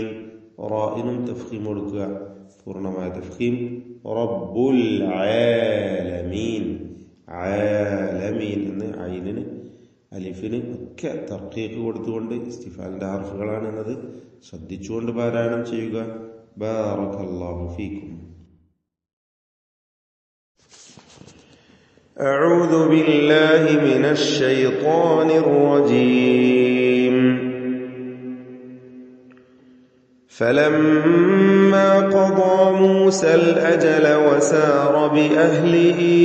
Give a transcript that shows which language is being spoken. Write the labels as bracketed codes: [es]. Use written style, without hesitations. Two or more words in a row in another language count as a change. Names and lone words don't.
[ml] റാഇനും തഫ്ഖീം കൊടുക്കുക, പൂർണ്ണമായ തഫ്ഖീം. [ar] رب العالمين. [ml] ആലമീൻ എന്ന് ഐനിന് അലിഫിന് ഒക്കെ തർക്കീഖ് കൊടുത്തുകൊണ്ട്, ഇസ്തിഫാലിന്റെ ഹർഫുകളാണ് എന്നത് ശ്രദ്ധിച്ചുകൊണ്ട് പാരായണം ചെയ്യുക. [ar] بارك الله فيكم. أعوذ بالله من الشيطان الرجيم. فلما قضى موسى الأجل وسار بأهله